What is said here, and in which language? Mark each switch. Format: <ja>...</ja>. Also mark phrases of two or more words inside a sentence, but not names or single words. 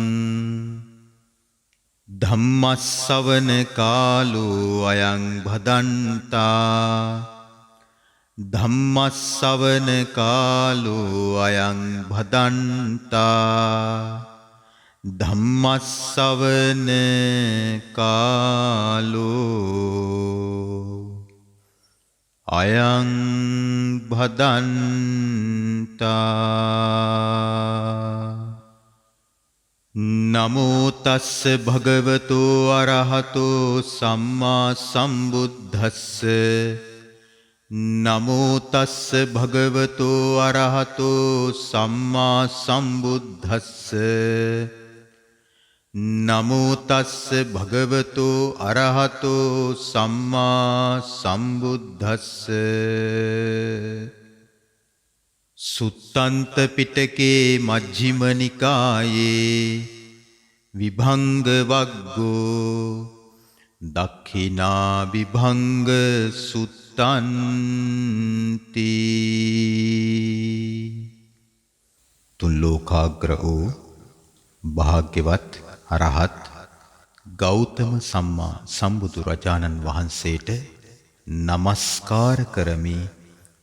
<pi>ධම්මස්සවන කාලෝ අයං භදන්තා ධම්මස්සවන කාලෝ අයං භදන්තා ධම්මස්සවන කාලෝ අයං භදන්තා. නමෝ තස්ස භගවතෝ අරහතෝ සම්මා සම්බුද්දස්ස නමෝ තස්ස භගවතෝ අරහතෝ සම්මා සම්බුද්දස්ස නමෝ තස්ස භගවතෝ අරහතෝ සම්මා සම්බුද්දස්ස. සුත්තන්ත පිටකේ මජ්ක්‍ධිම නිකායේ විභංග වග්ගෝ දක්ඛිනා විභංග සුත්තන්ති.</pi> <si>තුන් ලෝකාග්‍ර වූ භාග්‍යවත් අරහත් ගෞතම සම්මා සම්බුදු රජාණන් වහන්සේට නමස්කාර කරමි.</si>